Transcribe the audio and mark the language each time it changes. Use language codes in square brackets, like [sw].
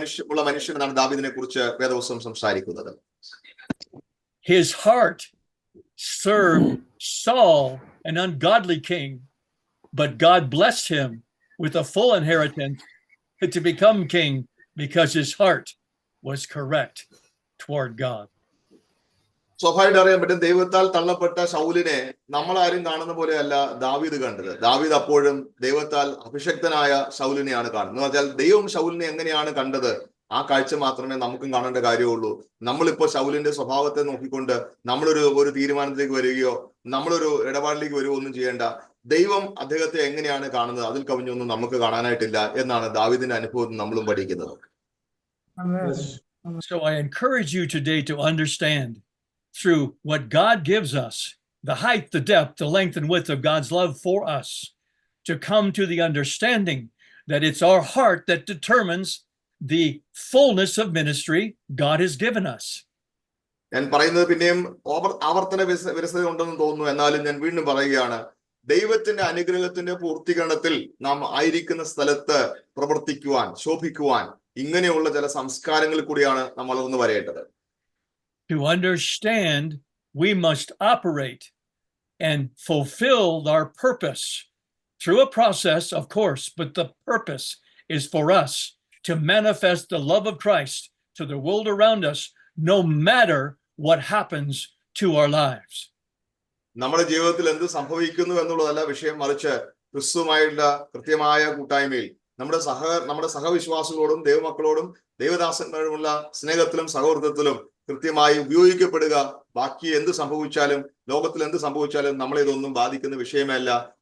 [ml] ഉള്ള മനുഷ്യനാണ് ദാവീദിനെ കുറിച്ച് വേദപുസ്തകം സംസാരിക്കുന്നത്. [en] His heart served Saul, an ungodly king, but God blessed him with a full inheritance to become king because his heart was correct toward God. [ml] സ്വാഭാവികമായിട്ട് അറിയാൻ പറ്റും, ദൈവത്താൽ തള്ളപ്പെട്ട ശൗലിനെ നമ്മളാരും കാണുന്ന പോലെയല്ല ദാവീദ് കണ്ടത്. ദാവീദ് അപ്പോഴും ദൈവത്താൽ അഭിഷക്തനായ ശൗലിനെയാണ് കാണുന്നത്. എന്ന് വെച്ചാൽ ദൈവം ശൗലിനെ എങ്ങനെയാണ് കണ്ടത് ആ കാഴ്ച മാത്രമേ നമുക്കും കാണേണ്ട കാര്യമുള്ളൂ. നമ്മളിപ്പോ ശൗലിന്റെ സ്വഭാവത്തെ നോക്കിക്കൊണ്ട് നമ്മളൊരു തീരുമാനത്തിലേക്ക് വരികയോ നമ്മളൊരു ഇടപാടിലേക്ക് വരികയോ ഒന്നും ചെയ്യേണ്ട. ദൈവം അദ്ദേഹത്തെ എങ്ങനെയാണ് കാണുന്നത് അതിൽ കവിഞ്ഞൊന്നും നമുക്ക് കാണാനായിട്ടില്ല എന്നാണ് ദാവീദിന്റെ അനുഭവത്തിൽ നമ്മളും പഠിക്കുന്നത്. [en] So I encourage you today to understand through what God gives us, the height, the depth, the length and width of God's love for us, to come to the understanding that it's our heart that determines the fullness of ministry God has given us. [ml] ഞാൻ പറയുന്നത് പിന്നെയും ആവർത്തന വിരസത ഉണ്ടെന്ന് തോന്നുന്നു. എന്നാലും ഞാൻ വീണ്ടും പറയുകയാണ്, ദൈവത്തിന്റെ അനുഗ്രഹത്തിന്റെ പൂർത്തീകരണത്തിൽ നാം ആയിരിക്കുന്ന സ്ഥലത്ത് പ്രവർത്തിക്കുവാൻ, ശോഭിക്കുവാൻ ഇങ്ങനെയുള്ള ചില സംസ്കാരങ്ങളിൽ കൂടിയാണ് നമ്മൾ ഒന്ന് വരേണ്ടത്. [en] To understand, we must operate and fulfill our purpose through a process, of course, but the purpose is for us to manifest the love of Christ to the world around us, no matter what happens to our lives. [ml] നമ്മുടെ ജീവിതത്തിൽ എന്ത് സംഭവിക്കുന്നു എന്നുള്ളതല്ല വിഷയം, മറിച്ച് ക്രിസ്തുവുമായുള്ള കൃത്യമായ കൂട്ടായ്മയിൽ നമ്മുടെ സഹവിശ്വാസികളോടും ദൈവമക്കളോടും ദൈവദാസന്മാരുമുള്ള സ്നേഹത്തിലും സഹോദരത്തിലും കൃത്യമായി ഉപയോഗിക്കപ്പെടുക. ബാക്കി എന്ത് സംഭവിച്ചാലും ലോകത്തിൽ എന്ത് സംഭവിച്ചാലും നമ്മളെ ഇതൊന്നും ബാധിക്കുന്ന വിഷയമല്ല.